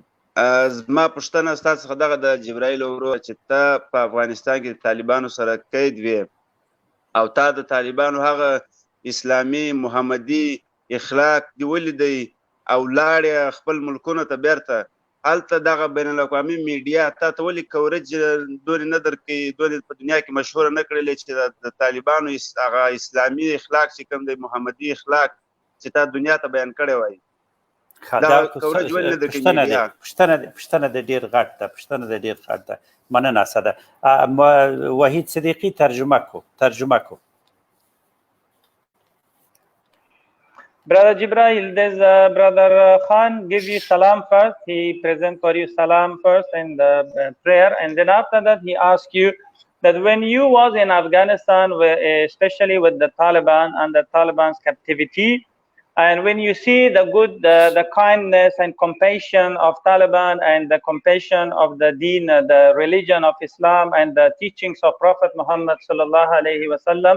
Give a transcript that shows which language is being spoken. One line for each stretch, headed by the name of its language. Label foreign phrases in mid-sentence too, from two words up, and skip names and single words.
Pashto: زما پوښتنه ستاسو څخه دغه د جبرائیل ورور چې ته په افغانستان کې د طالبانو سره قید وې او تا د طالبانو هغه اسلامي محمدي اخلاق دی ولیدی او لاړې خپل ملکونو ته بیرته، هلته دغه بین الاقوامي میډیا تا ته ولې کوریج دونې نه درکوي، دونې په دنیا کې مشهوره نه کړلې چې د طالبانو هغه اسلامي اخلاق چې کوم دی محمدي اخلاق چې تا دنیا ته بیان کړی وای؟ پښتنه د ډیر غټ ده. مننه اسده. وحید صدیقی ترجمه کو.
English: Brother Jibril, there's Brother Khan give you salam first. He present for you salam first and the prayer, and then after that he ask you that when you was in Afghanistan, especially with the Taliban and the Taliban's captivity, and when you see the good, the kindness and compassion of Taliban and the compassion of the deen, the religion of Islam and the teachings of Prophet Muhammad
Arabic: sallallahu alaihi wasallam.